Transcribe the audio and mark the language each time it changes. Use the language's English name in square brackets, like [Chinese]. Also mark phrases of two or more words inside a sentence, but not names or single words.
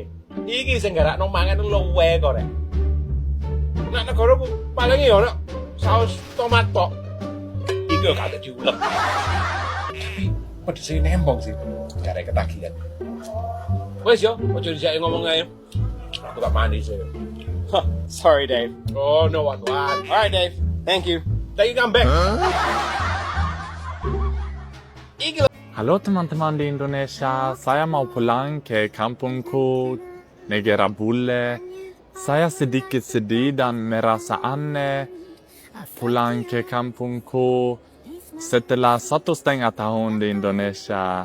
[Javanese] Iki sing garakno mangan luwe kok rek. Nak negaraku paling ya ono saus tomat tok. [Indonesian] Iki gak ada diulek. Tapi pedesnya nembong sih, gara ketagihan. [Javanese] Wes yo, ojo dijake ngomong ae. [Indonesian] Aku gak mandi sih. [English] Sorry, Dave. Oh, no what. Alright, Dave. Thank you. Thank you, come back. [Indonesian] Halo teman-teman di Indonesia, saya mau pulang ke kampungku, negara bule. Saya sedikit sedih dan merasa aneh pulang ke kampungku setelah 1,5 tahun di Indonesia.